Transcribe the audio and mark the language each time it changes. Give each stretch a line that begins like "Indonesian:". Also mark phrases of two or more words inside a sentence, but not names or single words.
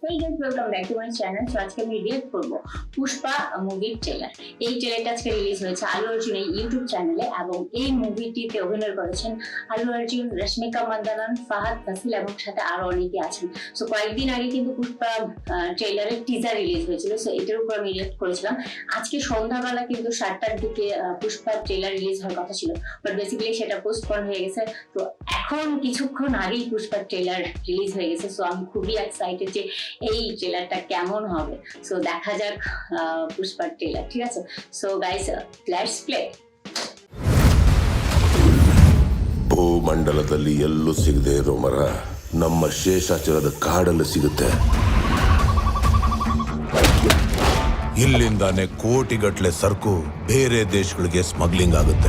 English: Hey guys, welcome back to my channel.
Bangla: So আজকে আমি রিভিউ করব পুষ্পা মুভির ট্রেলার। এই ট্রেলারটা আজকে রিলিজ হয়েছে আলু অর্জুনের ইউটিউব চ্যানেলে এবং এই মুভিটিতে অভিনয় করেছেন আলু অর্জুন, রশ্মিকা মান্দানা, ফাহাদ ফাসিল এবং সাথে আরো অনেকে আছেন। সো কয়েকদিন আগে কিন্তু পুষ্পা ট্রেলারের টিজার রিলিজ হয়েছিল। সো এটার উপর আমি রিয়েক্ট করেছিলাম। আজকে সন্ধ্যাবেলা কিন্তু 7টার দিকে পুষ্পা ট্রেলার রিলিজ হওয়ার কথা ছিল,
English: but basically
Bangla: সেটা পোস্টপন হয়ে গেছে। তো এখন কিছুক্ষণ আগেই পুষ্পার ট্রেলার রিলিজ হয়ে গেছে। সো আমি খুবই এক্সাইটেড যে এই ট্রেলারটা কেমন হবে। সো দেখা যাক পুষ্পার ট্রেলার, ঠিক আছে?
English: so guys, let's play.
Kannada: ಭೂಮಂಡಲದಲ್ಲಿ ಎಲ್ಲೂ ಸಿಗದೆ ಇರೋ ಮರ ನಮ್ಮ ಶೇಷಾಚಲದ ಕಾಡಲ್ಲಿ ಸಿಗುತ್ತೆ. ಇಲ್ಲಿಂದಾನೆ ಕೋಟಿಗಟ್ಲೆ ಸರಕು ಬೇರೆ ದೇಶಗಳಿಗೆ ಸ್ಮಗ್ಲಿಂಗ್ ಆಗುತ್ತೆ.